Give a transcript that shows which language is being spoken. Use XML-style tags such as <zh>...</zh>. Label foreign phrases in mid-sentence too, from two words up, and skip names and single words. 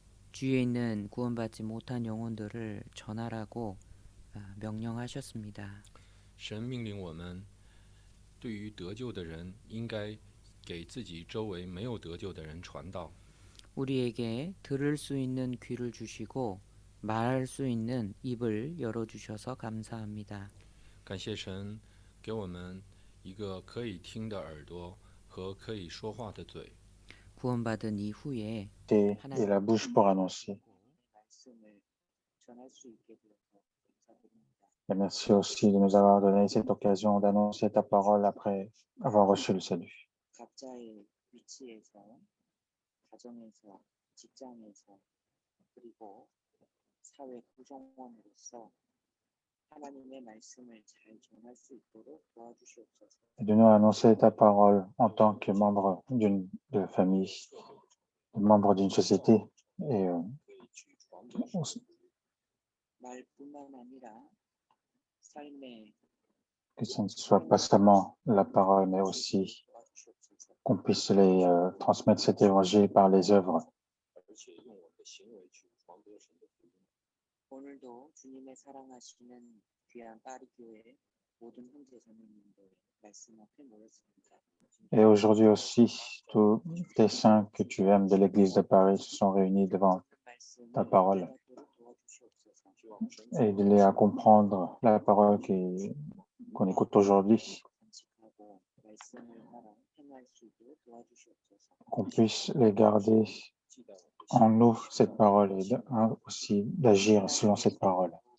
<ko>주위에 있는 구원받지 못한 영혼들을 전하라고 명령하셨습니다.</ko> <zh>神命令我们，对于得救的人，应该给自己周围没有得救的人传道。</zh> <ko>우리에게 들을 수 있는 귀를 주시고 말할 수 있는 입을 열어주셔서 감사합니다.</ko> <zh>感谢神给我们一个可以听的耳朵和可以说话的嘴。</zh> <ko>구원받은 이후에</ko> <fr>Et</fr> <ko>하나님의</ko> <fr>la bouche pour annoncer.</fr> <ko>말씀을 전할 수 있게 되어서 감사드립니다.</ko> <fr>Et merci aussi de nous avoir donné cette occasion d'annoncer ta parole après avoir reçu le salut.</fr> <ko>각자의 위치에서, 가정에서, 직장에서, 그리고 사회 구성원으로서 하나님의 말씀을 잘 전할 수 있도록 도와주시옵소서.</ko> <fr>Et de nous annoncer ta parole en tant que membre de famille, membre d'une société. Et</fr> <ko>말뿐만 아니라 삶의</ko> <fr>que ce ne soit pas seulement la parole, mais aussi</fr> <ko>도와주시옵소서.</ko> <fr>qu'on puisse les transmettre cet évangile par les œuvres.</fr> <zh>而且用我的行为去传播神的福音。</zh> <ko>오늘도 주님의 사랑하시는 귀한 파리교회 모든 형제 자매님들 말씀 앞에 모였습니다.</ko> <fr>Et aujourd'hui aussi, tous tes saints que tu aimes de l'Église de Paris se sont réunis devant ta parole. Et de les à comprendre la parole qu'on écoute aujourd'hui, qu'on puisse les garder en nous, cette parole, et aussi d'agir selon cette parole.</fr>